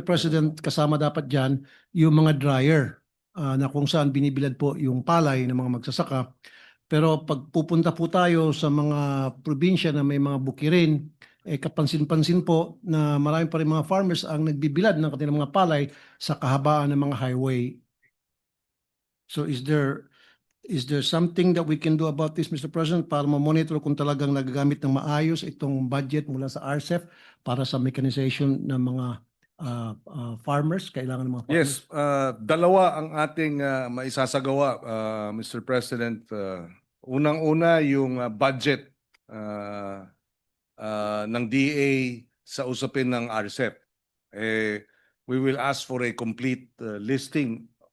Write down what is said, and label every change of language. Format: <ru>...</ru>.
<tl>President, kasama dapat dyan yung mga dryer na kung saan binibilad po yung palay ng mga magsasaka. Pero pag pupunta po tayo sa mga probinsya na may mga bukirin, kapansin-pansin po na marami pa rin mga farmers ang nagbibilad ng kanilang mga palay sa kahabaan ng mga highway.</tl> <en>So is there something that we can do about this, Mr.</en> <tl>President, para ma-monitor kung talagang nagagamit ng maayos itong budget mula sa RCEF para sa mechanization ng mga farmers, kailangan ng mga farmers? Yes, dalawa ang ating maisasagawa, Mr. President. Unang-una yung budget ng DA sa usapin ng RCEP.</tl> <en>We will ask for a complete listing.</en>